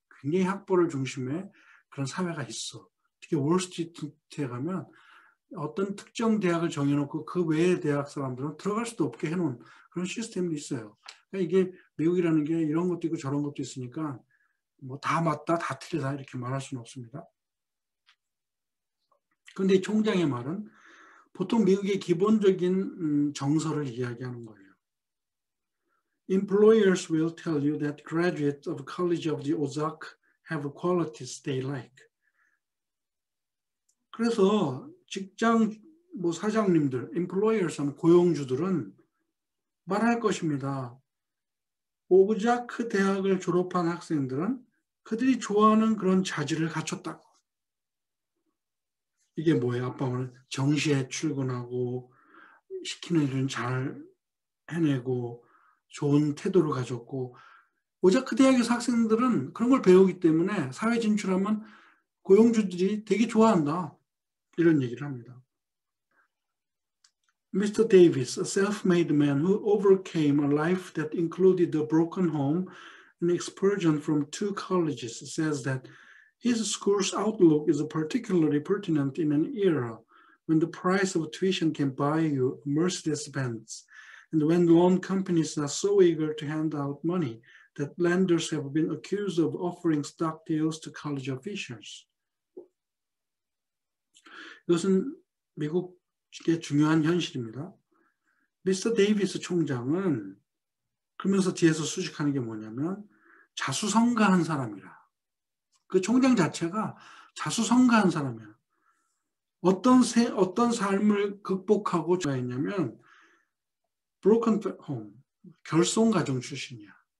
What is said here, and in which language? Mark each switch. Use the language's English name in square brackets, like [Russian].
[Korean] 굉장히 학벌을 중심에 그런 사회가 있어. 특히 월스트리트에 가면 어떤 특정 대학을 정해놓고 그 외의 대학 사람들은 들어갈 수도 없게 해놓은 그런 시스템이 있어요. 그러니까 이게 미국이라는 게 이런 것도 있고 저런 것도 있으니까 뭐 다 맞다, 다 틀리다 이렇게 말할 수는 없습니다. 그런데 이 총장의 말은 보통 미국의 기본적인 정서를 이야기하는 거예요. [English] Employers will tell you that graduates of College of the Ozark have qualities they like. [Korean] 그래서 직장 사장님들, employers 하면 고용주들은 말할 것입니다. 오브자크 대학을 졸업한 학생들은 그들이 좋아하는 그런 자질을 갖췄다고. 이게 뭐예요? 아빠 오늘 정시에 출근하고 시키는 일은 잘 해내고 좋은 태도를 가졌고 오자크 대학에서 학생들은 그런 걸 배우기 때문에 사회 진출하면 고용주들이 되게 좋아한다. 이런 얘기를 합니다. [English] Mr. Davis, a self-made man who overcame a life that included a broken home and expulsion from 2 colleges, says that his school's outlook is particularly pertinent in an era when the price of tuition can buy you a Mercedes-Benz, and when loan companies are so eager to hand out money that lenders have been accused of offering stock deals to college officials. [Korean] 이것은 미국의 중요한 현실입니다. 미스터 데이비스 총장은 그러면서 뒤에서 수식하는 게 뭐냐면 자수성가한 사람이라. 그 총장 자체가 자수성가한 사람이야. 어떤 삶을 극복하고 자했냐면 broken home, 결손 가정 출신이야.